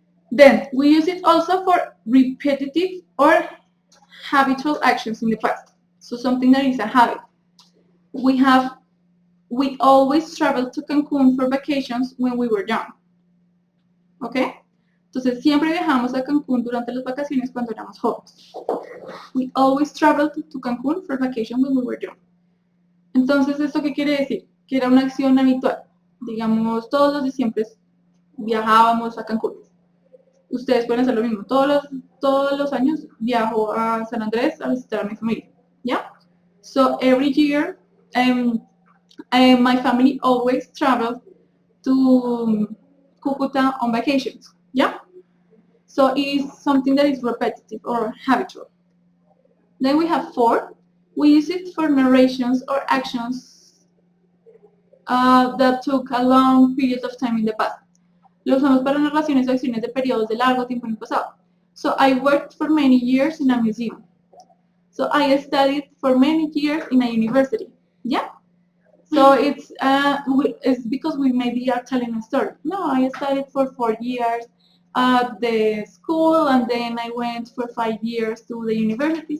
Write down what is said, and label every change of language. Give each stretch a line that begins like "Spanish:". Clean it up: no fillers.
English: Then we use it also for repetitive or habitual actions in the past. So something that is a habit. We always traveled to Cancún for vacations when we were young. Okay?
Spanish: Entonces siempre viajamos a Cancún durante las vacaciones cuando éramos jóvenes.
English: We always traveled to Cancún for vacations when we were young.
Spanish: Entonces, ¿esto qué quiere decir? Que era una acción habitual. Digamos, todos los diciembre viajábamos a Cancún. Ustedes pueden hacer lo mismo. Todos los años viajo a San Andrés a visitar a mi familia. ¿Ya?
English: So, every year, my family always travels to Cucuta on vacations. Yeah? So, it is something that is repetitive or habitual. Then we have 4. We use it for narrations or actions that took a long period of time in the past.
Spanish: Lo usamos para narraciones o acciones de periodos de largo tiempo en el pasado.
English: So I worked for many years in a museum. So I studied for many years in a university. Yeah? So it's because we maybe are telling a story. No, I studied for 4 years at the school, and then I went for 5 years to the university.